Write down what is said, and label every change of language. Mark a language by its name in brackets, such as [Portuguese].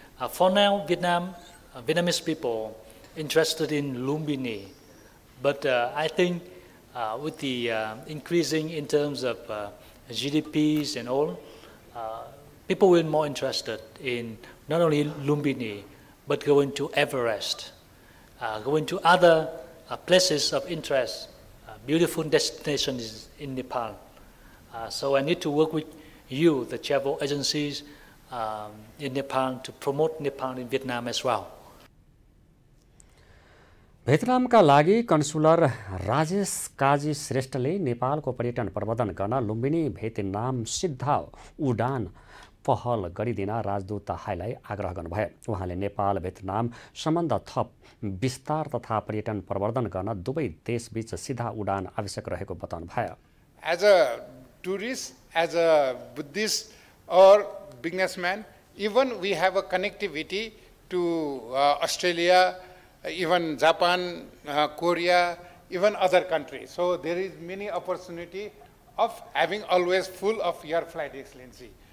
[English] For now, Vietnamese people interested in Lumbini, but I think with the increasing in terms of GDPs and all, people will be more interested in not only Lumbini, but going to Everest. Going to other places of interest, beautiful destinations in Nepal. So I need to work with you, the travel agencies in Nepal, to promote Nepal in Vietnam as well. [Nepali] भियतनामका लागि consular Rajesh Kaji श्रेष्ठले नेपालको पर्यटन प्रबन्धन गर्न Lumbini Vietnam सिधा उडान पहल गरिदिन राजदूत हाईलाई आग्रह गर्नुभयो। उहाँले नेपाल भियतनाम सम्बन्ध थप विस्तार तथा पर्यटन प्रवर्धन गर्न दुवै देशबीच सिधा उडान आवश्यक रहेको बताउनुभयो। [English] As a tourist, as a Buddhist or businessman, even we have a connectivity to Australia, even Japan, Korea, even other countries. So there is many opportunity of having always full of your flight, Excellency.